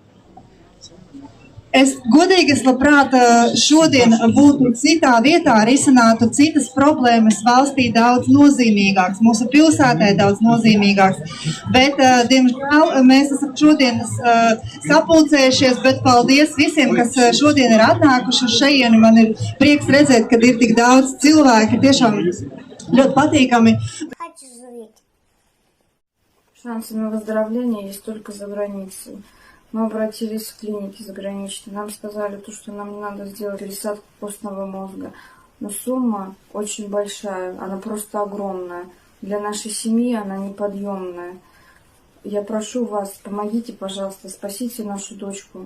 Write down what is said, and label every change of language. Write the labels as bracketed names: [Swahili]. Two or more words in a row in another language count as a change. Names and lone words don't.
[Latvian] Es godīgi labprāt šodien būtu citā vietā, risinātu citas problēmas valstī daudz nozīmīgākas, mūsu pilsētē daudz nozīmīgākas. Bet, diemžēl, mēs esam šodien sapulcējušies, bet paldies visiem, kas šodien ir atnākuši uz šejieni. Man ir prieks redzēt, ka ir tik daudz cilvēki, tiešām ļoti patīkami. [Russian] Шансы на выздоровление есть только за границей. Мы обратились в клиники заграничные. Нам сказали, что нам не надо сделать пересадку костного мозга. Но сумма очень большая, она просто огромная. Для нашей семьи она неподъемная. Я прошу вас, помогите, пожалуйста, спасите нашу дочку.